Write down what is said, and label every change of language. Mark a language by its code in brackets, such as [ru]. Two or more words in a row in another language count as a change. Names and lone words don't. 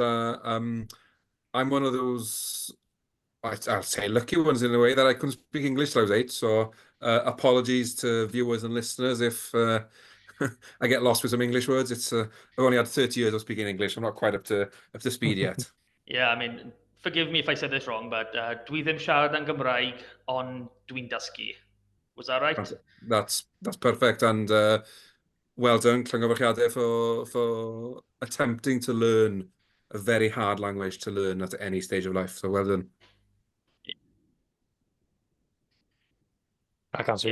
[en] I'm one of those I'll say lucky ones in a way that I couldn't speak English till I was 8. So apologies to viewers and listeners if I get lost with some English words. I've only had 30 years of speaking English. I'm not quite up to speed yet. Yeah, I mean, forgive me if I said this wrong, but [cy] dwi ddim siarad yn Gymraeg, ond dwi'n dysgu. [en] Was that right? That's perfect, and well done, Llongyfarchiadau, for attempting to learn a very hard language to learn at any stage of life. So well done. I can't speak